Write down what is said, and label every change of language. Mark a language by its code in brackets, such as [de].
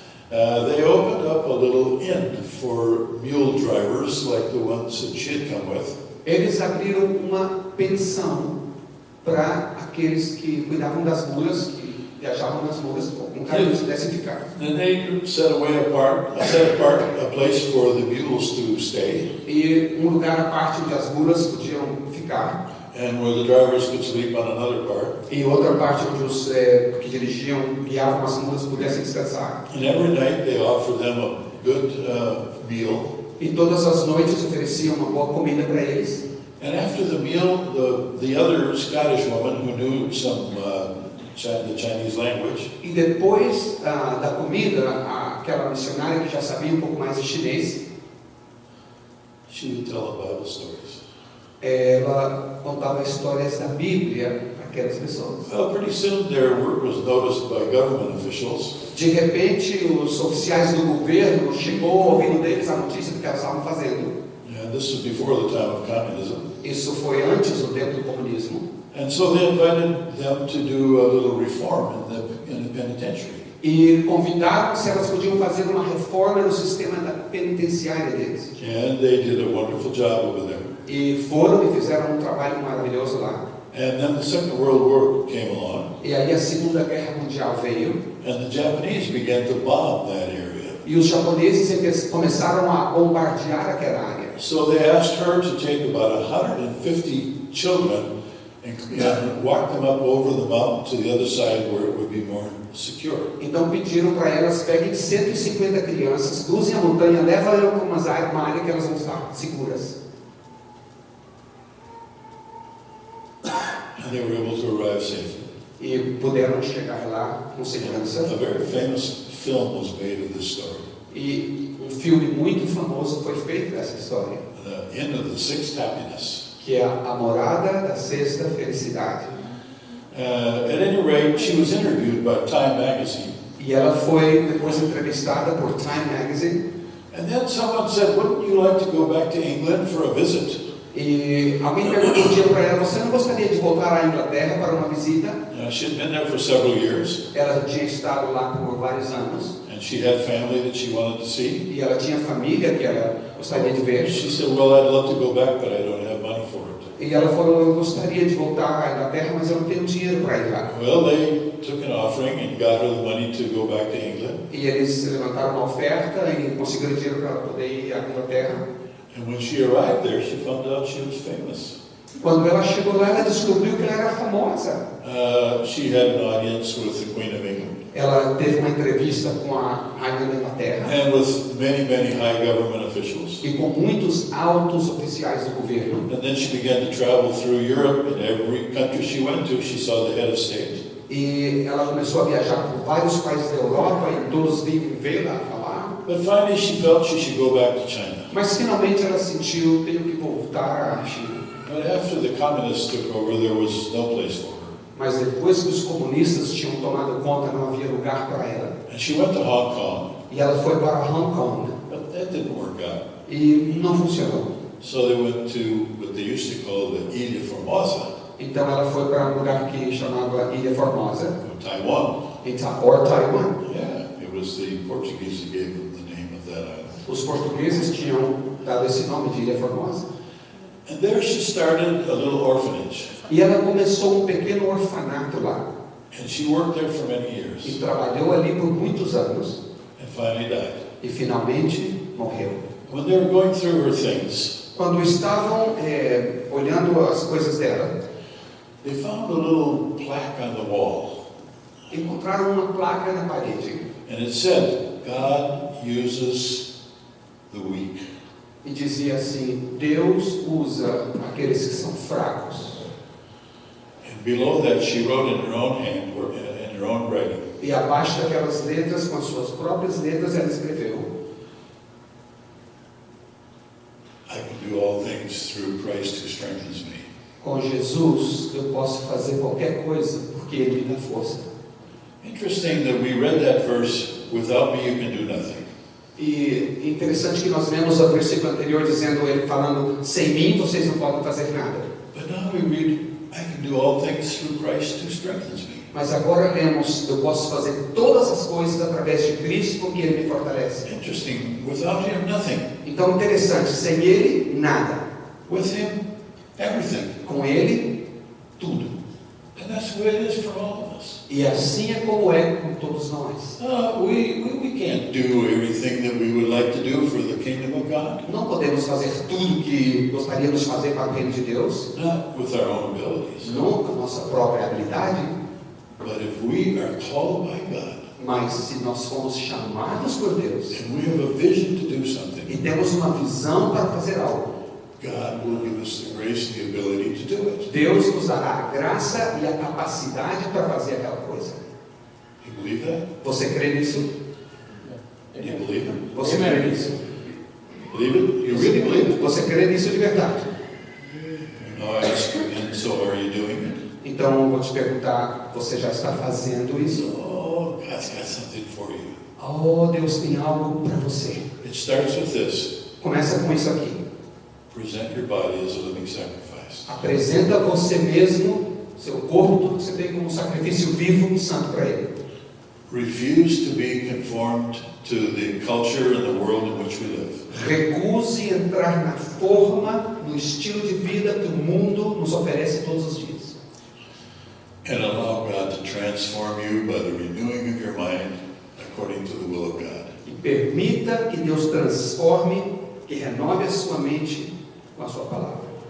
[en] They opened up a little inn for mule drivers like the ones that she had come with. [pt] Eles abriram uma pensão para aqueles que cuidavam das mulas, que viajavam nas mulas, um cara que pudessem ficar. [en] And they set apart a place for the mules to stay, [pt] E lugar à parte onde as mulas podiam ficar. [en] and where the drivers could sleep on another part. [pt] E outra parte onde os que dirigiam, guiavam as mulas pudessem descansar. [en] And every night they offered them a good meal. [pt] E todas as noites ofereciam uma boa comida para eles. [en] And after the meal, the other Scottish woman who knew some the Chinese language, [pt] E depois da comida, aquela missionária que já sabia um pouco mais de chinês, [en] she would tell Bible stories. [pt] ela contava histórias da Bíblia para aquelas pessoas. [en] Well, pretty soon their work was noticed by government officials. [pt] De repente, os oficiais do governo chegou ao ouvido deles a notícia do que elas estavam fazendo. [en] And this was before the time of communism. [pt] Isso foi antes do tempo do comunismo. [en] And so they invited them to do a little reform in the penitentiary. [pt] E convidaram se elas podiam fazer uma reforma no sistema da penitenciária deles. [en] And they did a wonderful job over there. [pt] E foram e fizeram um trabalho maravilhoso lá. [en] And then the Second World War came along, [pt] E aí a Segunda Guerra Mundial veio. [en] and the Japanese began to bomb that area. [pt] E os japoneses começaram a bombardear aquela área. [en] So they asked her to take about 150 children and walk them up over the mountain to the other side where it would be more secure. [pt] Então pediram para elas: peguem 150 crianças, cruzem a montanha, levem-las para uma área que elas vão estar seguras. [en] And they were able to arrive safely. [pt] E puderam chegar lá com segurança. [en] A very famous film was made of this story. [pt] E um filme muito famoso foi feito dessa história, [en] The Inn of the Sixth Happiness. [pt] que é a morada da sexta felicidade. [en] At any rate, she was interviewed by Time Magazine. [pt] E ela foi depois entrevistada por Time Magazine. [en] And then someone said, "Wouldn't you like to go back to England for a visit?" [pt] E alguém perguntou um dia para ela: você não gostaria de voltar à Inglaterra para uma visita? [en] She had been there for several years, [pt] Ela já tinha estado lá por vários anos. [en] and she had family that she wanted to see. [pt] E ela tinha família que ela gostaria de ver. [en] She said, "Well, I'd love to go back, but I don't have money for it." [pt] E ela falou: eu gostaria de voltar à Inglaterra, mas eu não tenho dinheiro para ir lá. [en] Well, they took an offering and got her the money to go back to England. [pt] E eles levantaram uma oferta e conseguiram dinheiro para ela poder ir à Inglaterra. [en] And when she arrived there, she found out she was famous. [pt] Quando ela chegou lá, ela descobriu que ela era famosa. [en] She had an audience with the Queen of England [pt] Ela teve uma entrevista com a rainha da Inglaterra [en] and with many, many high government officials. [pt] e com muitos altos oficiais do governo. [en] And then she began to travel through Europe. In every country she went to, she saw the head of state. [pt] E ela começou a viajar por vários países da Europa e todos vinham vê-la falar. [en] But finally, she felt she should go back to China. [pt] Mas finalmente ela sentiu: tenho que voltar à China. [en] But after the communists took over, there was no place for her. [pt] Mas depois que os comunistas tinham tomado conta, não havia lugar para ela. [en] And she went to Hong Kong, [pt] E ela foi para Hong Kong. [en] but that didn't work out. [pt] E não funcionou. [en] So they went to what they used to call the Ilha Formosa, [pt] Então ela foi para um lugar que chamava Ilha Formosa, [en] Taiwan. [pt] ou Taiwan. [en] Yeah, it was the Portuguese that gave them the name of that island. [pt] Os portugueses tinham dado esse nome de Ilha Formosa. [en] And there she started a little orphanage. [pt] E ela começou um pequeno orfanato lá. [en] And she worked there for many [pt] E [en] years [pt] trabalhou ali por muitos anos. [en] and finally died. [pt] e finalmente morreu. [en] When they were going through her things, [pt] Quando estavam olhando as coisas dela, [en] they found a little plaque on the wall. [pt] encontraram uma placa na parede [en] And it said, God uses the weak. [pt] e dizia assim: Deus usa aqueles que são fracos. [en] And below that she wrote in her own hand, or in her own writing, [pt] E abaixo daquelas letras, com as suas próprias letras, ela escreveu: [en] I can do all things through Christ who strengthens me. [pt] com Jesus eu posso fazer qualquer coisa, porque Ele me dá força. [en] Interesting that we read that verse, without me you can do nothing. [pt] E interessante que nós lemos o versículo anterior dizendo, ele falando: sem mim vocês não podem fazer nada. [en] But now we read, I can do all things through Christ who strengthens me. [pt] Mas agora lemos: eu posso fazer todas as coisas através de Cristo, porque Ele me fortalece. [en] Interesting, without him nothing. [pt] Então interessante, sem Ele nada, [en] With him, everything. [pt] com Ele tudo. [en] And that's the way it is for all of us. [pt] E assim é como é com todos nós. [en] We can't do everything that we would like to do for the kingdom of God. [pt] Não podemos fazer tudo que gostaríamos de fazer para o reino de Deus, [en] Not with our own abilities. [pt] não com a nossa própria habilidade, [en] But if we are called by God, [pt] mas se nós fomos chamados por Deus [en] and we have a vision to do [pt] e [en] something, [pt] temos uma visão para fazer algo, [en] God will give us the grace and the ability to do it. [pt] Deus nos dará a graça e a capacidade para fazer aquela coisa. [en] You believe that? [pt] Você crê nisso? [en] Do you believe it? [pt] Você crê nisso? [en] Believe it? You really believe it? [pt] Você crê nisso de verdade? [en] No, I ask, and so are you doing it? [pt] Então eu vou te perguntar: você já está fazendo isso? [en] Oh, God's got something for you. [pt] Oh, Deus tem algo para você. [en] It starts with this. [pt] Começa com isso aqui. [en] Present your body as a living sacrifice. [pt] Apresenta você mesmo, seu corpo, tudo que você tem, como um sacrifício vivo e santo para Ele. [en] Refuse to be conformed to the culture and the world in which we live. [pt] Recuse entrar na forma, no estilo de vida que o mundo nos oferece todos os dias. [en] And allow God to transform you by the renewing of your mind according to the will of God. [pt] E permita que Deus transforme, que renove a sua mente com a sua palavra.